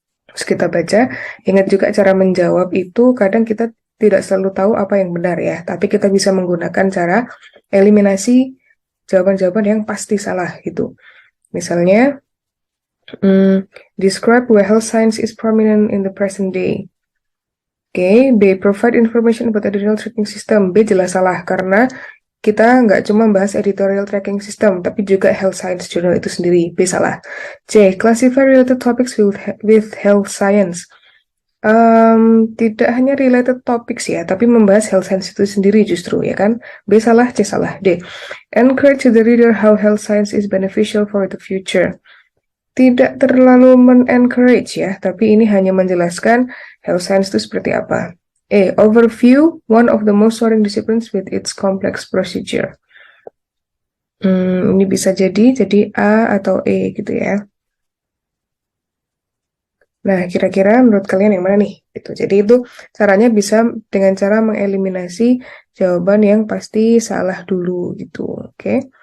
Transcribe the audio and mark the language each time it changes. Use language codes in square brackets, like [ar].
[id] Terus kita baca, ingat juga cara menjawab itu kadang kita tidak selalu tahu apa yang benar ya, tapi kita bisa menggunakan cara eliminasi jawaban-jawaban yang pasti salah gitu. [en] Misalnya, describe where health science is prominent in the present day. [id] Oke, B, [en] provide information about editorial tracking system. [id] B jelas salah karena kita nggak cuma bahas editorial tracking system, tapi juga health science journal itu sendiri. B salah. [en] C, classify related topics with health science. [id] Tidak hanya related topics ya, tapi membahas health science itu sendiri justru ya kan. B salah, C salah. [en] D, encourage the reader how health science is beneficial for the future. [id] Tidak terlalu men-encourage ya, tapi ini hanya menjelaskan health science itu seperti apa. [en] E, overview one of the most soaring disciplines with its complex procedure. [id] Ini bisa jadi A atau E gitu ya. Nah, kira-kira menurut kalian yang mana nih? Gitu. Jadi itu caranya bisa dengan cara mengeliminasi jawaban yang pasti salah dulu gitu. Oke.